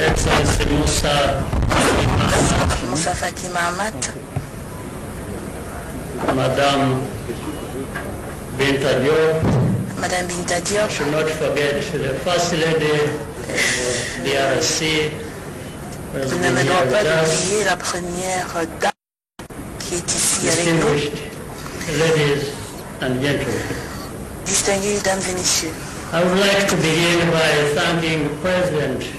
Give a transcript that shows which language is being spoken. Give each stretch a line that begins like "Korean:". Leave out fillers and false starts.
English: Excellency Moussa Faki Mahamat, Madame Binta Diop, Madame Binta Diop, should not forget the First Lady of the DRC,
French: je ne me dois pas d'oublier la première dame qui est ici avec nous.
English: Ladies and gentlemen,
French: Distinguées dames et messieurs,
English: I would like to begin by thanking the President